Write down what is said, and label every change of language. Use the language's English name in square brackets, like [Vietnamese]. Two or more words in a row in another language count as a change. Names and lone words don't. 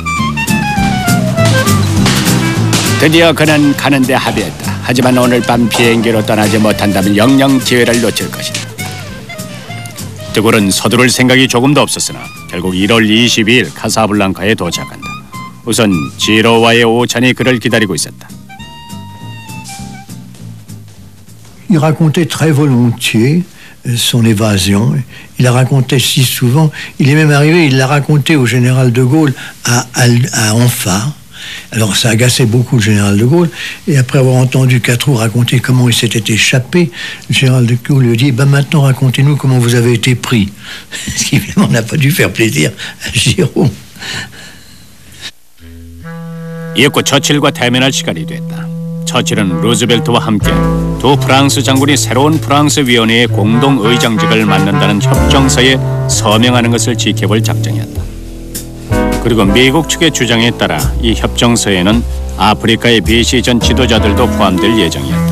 [Korean] 드디어 그는 가는데 합의했다. 하지만 오늘 밤 비행기로 떠나지 못한다면 영영 기회를 놓칠 것이다. 드골은 서두를 생각이 조금도 없었으나 결국 1월 22일 카사블랑카에 도착한다. 우선 지로와의 오찬이 그를 기다리고 있었다. [French] Il racontait très volontiers son évasion. Il la racontait si souvent. Il est même arrivé, il l'a raconté au général de Gaulle à Anfa. Alors ça agaçait beaucoup le général de Gaulle. Et après avoir entendu Catroux raconter comment il s'était échappé, le général de Gaulle lui dit maintenant racontez-nous comment vous avez été pris. Ce qui évidemment n'a pas dû faire plaisir à Giraud. [Korean] 이윽고 처칠과 대면할 시간이 됐다. 처칠은 루즈벨트와 함께 두 프랑스 장군이 새로운 프랑스 위원회의 공동 의장직을 맡는다는 협정서에 서명하는 것을 지켜볼 작정이었다. 그리고 미국 측의 주장에 따라 이 협정서에는 아프리카의 비시전 지도자들도 포함될 예정이었다.